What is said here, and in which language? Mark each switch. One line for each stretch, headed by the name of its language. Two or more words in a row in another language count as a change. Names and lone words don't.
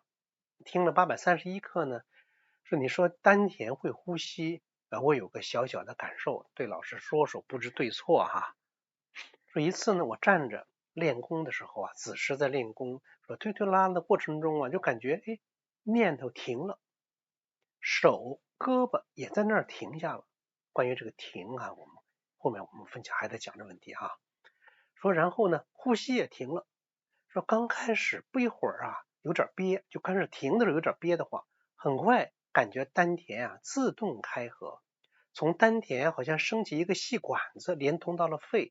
Chinese: 聽了831課呢，你說丹田會呼吸，我有個小小的感受，對老師說說，不知對錯哈。说一次呢，我站着練功的時候啊，子时在練功，说推推拉拉的过程中啊，就感覺念頭停了，手胳膊也在那兒停下了。關於這個停啊，後面我們分享還在講這問題哈。說然後呢，呼吸也停了。說剛開始不一會兒啊，有點憋，就開始停的時候有點憋得慌，很快感覺丹田啊自動開合，從丹田好像升起一個細管子，連通到了肺。